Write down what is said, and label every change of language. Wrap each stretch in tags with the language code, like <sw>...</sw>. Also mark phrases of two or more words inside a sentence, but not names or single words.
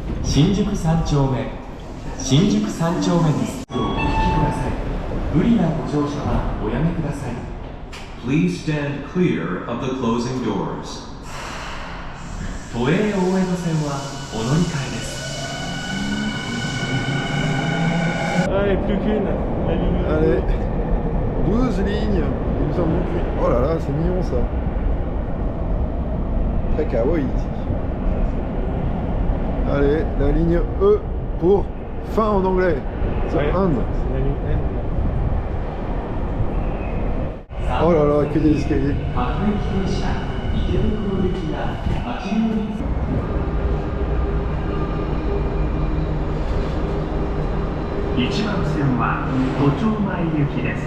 <ja>新宿三丁目新宿三丁目です。お聞きください。無理なご乗車はおやめください。</ja> <en>Please stand clear of the closing doors.</en> <ja>都営大江戸線はお乗り換えです。</ja> <fr>Allez, plus qu'une. La ligne. Allez, 12 lignes. Il nous en manque une. Oh là là, c'est mignon ça. Très kawaii ici. Allez, la ligne E pour fin en anglais. The Ouais, end. c'est la ligne N. Oh là là, que des escaliers.</fr> <ja>各駅停車池袋行きが8両便。1番線は都庁前行きです。</ja>